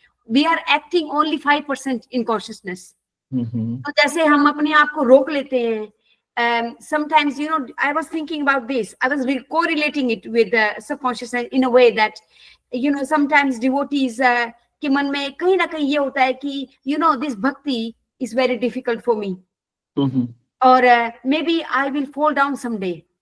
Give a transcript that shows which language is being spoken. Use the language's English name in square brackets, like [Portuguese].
[English] We are acting only 5% in consciousness. [Hindi] तो जैसे हम अपने आप को रोक लेते हैं. [English] Sometimes, I was thinking about this. I was correlating it with the subconsciousness in a way that, sometimes devotees [Hindi] के मन में कहीं ना कहीं ये होता है कि, [English] this bhakti is very difficult for me. Or maybe I will fall down someday.